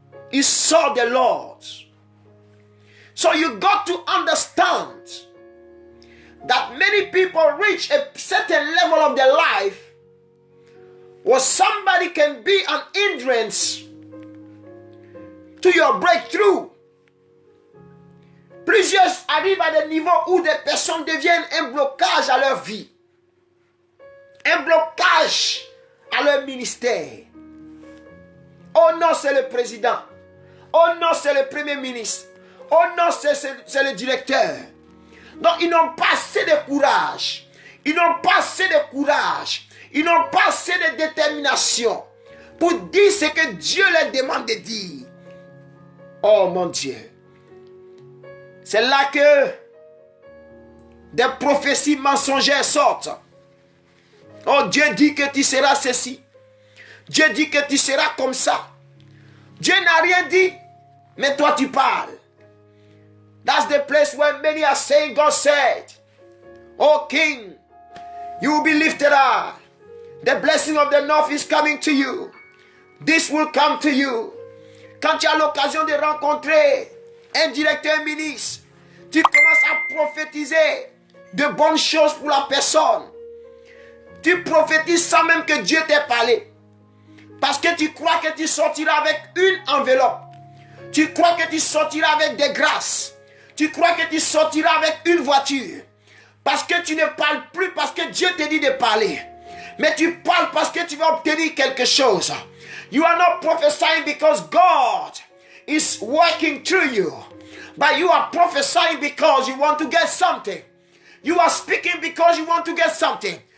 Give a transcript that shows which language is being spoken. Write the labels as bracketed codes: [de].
[en] He saw the Lord. So you got to understand that many people reach a certain level of their life where somebody can be an hindrance to your breakthrough. [fr] Plusieurs arrivent à des niveaux où des personnes deviennent un blocage à leur vie, un blocage à leur ministère. Oh non, c'est le président. Oh non, c'est le premier ministre. Oh non, c'est le directeur. Donc, ils n'ont pas assez de courage. Ils n'ont pas assez de courage. Ils n'ont pas assez de détermination pour dire ce que Dieu leur demande de dire. Oh mon Dieu. C'est là que des prophéties mensongères sortent. Oh, Dieu dit que tu seras ceci. Dieu dit que tu seras comme ça. Dieu n'a rien dit, mais toi tu parles. [en] That's the place where many are saying, God said, oh King, you will be lifted up. The blessing of the north is coming to you. This will come to you. [fr] Quand tu as l'occasion de rencontrer un directeur ministre, tu commences à prophétiser de bonnes choses pour la personne. Tu prophétises sans même que Dieu t'ait parlé. Parce que tu crois que tu sortiras avec une enveloppe. Tu crois que tu sortiras avec des grâces. Tu crois que tu sortiras avec une voiture. Parce que tu ne parles plus parce que Dieu te dit de parler. Mais tu parles parce que tu vas obtenir quelque chose. [en] You are not prophesying because God is working through you. But you are prophesying because you want to get something. You are speaking because you want to get something.